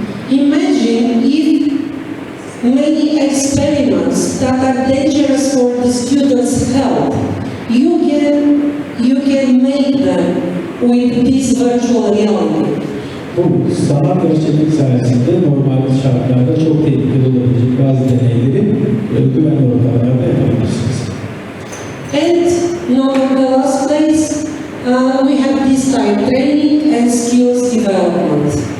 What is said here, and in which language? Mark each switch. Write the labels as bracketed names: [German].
[English] Imagine if many experiments that are dangerous for the students' health, you can make them with this virtual reality. [Turkish] Bu sanat gerçeklik sayesinde normal şartlarda çok tehlikeli olabilecek bazı deneyleri güvenli ortamlarda yapabilirsiniz. [English] And not in the last place, we have this time training and skills development.